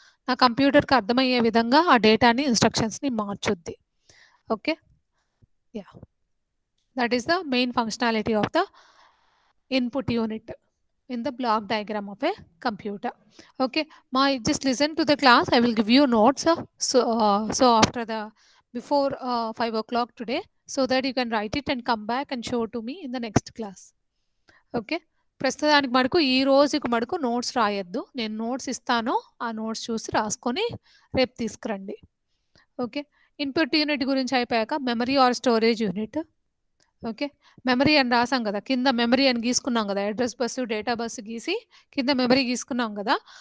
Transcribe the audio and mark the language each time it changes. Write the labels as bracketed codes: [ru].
[te] నా కంప్యూటర్కి అర్థమయ్యే విధంగా ఆ డేటాని ఇన్స్ట్రక్షన్స్ని మార్చుద్ది. Okay, yeah. [en] That is the main functionality of the input unit in the block diagram of a computer. Okay, just listen to the class. I will give you notes. So after the before 5 o'clock today, so that you can write it and come back and show to me in the next class. [te] Okay, ప్రస్తుతానికి మటుకు ఈ రోజుకి మటుకు notes రాయొద్దు. నేను notes ఇస్తాను, ఆ notes చూసి రాసుకొని రేపు తీసుకురండి. ఓకే, ఇన్పుట్ యూనిట్ గురించి అయిపోయాక memory or storage unit. Okay, memory అని రాసాం కదా, కింద మెమరీ అని గీసుకున్నాం కదా, అడ్రస్ బస్సు డేటా బస్సు గీసి కింద మెమరీ గీసుకున్నాం కదా.